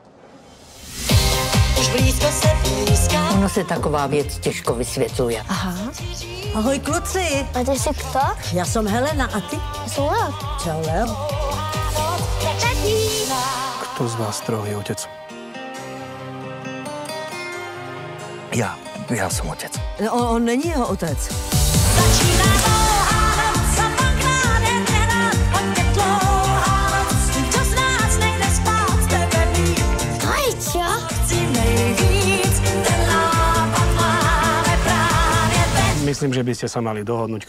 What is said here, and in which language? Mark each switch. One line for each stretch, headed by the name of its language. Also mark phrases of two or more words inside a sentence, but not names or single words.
Czech: Ono se taková věc těžko vysvětluje. Aha. Ahoj, kluci. A ty jsi kto? Já jsem Helena a ty? Já jsem Leo. Čau, Leo. Tati.
Slovak: Kto z vás druhý otec?
Czech: Já jsem otec. No, on není jeho otec.
Slovak: Aj, čo? Myslím, že by ste sa mali dohodnúť, kto je otec.